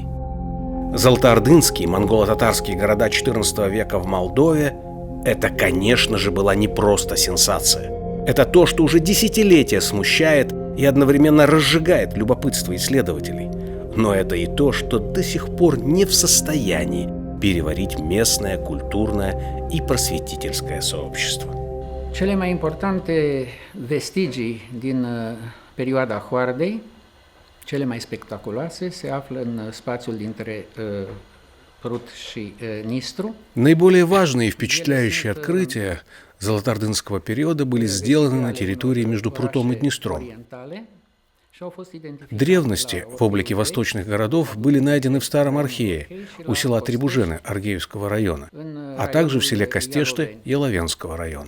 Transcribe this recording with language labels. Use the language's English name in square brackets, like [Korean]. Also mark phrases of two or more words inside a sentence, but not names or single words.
[Russian] Золотоордынские монголо-татарские города XIV века в Молдове – это, конечно же, была не просто сенсация. Это то, что уже десятилетия смущает и одновременно разжигает любопытство исследователей. Но это и то, что до сих пор не в состоянии переварить местное культурное и просветительское сообщество. [Romanian] Cele mai importante vestigii din perioada Hoardei, cele mai spectaculoase, se află în spațiul dintre Prut și Nistru. [Russian] Наиболее важные и впечатляющие открытия золотоордынского периода были сделаны на территории между Прутом и Днестром. Древности в облике восточных городов были найдены в Старом Архее, у села Трибужены Аргеевского района, а также в селе Костешты Яловенского района.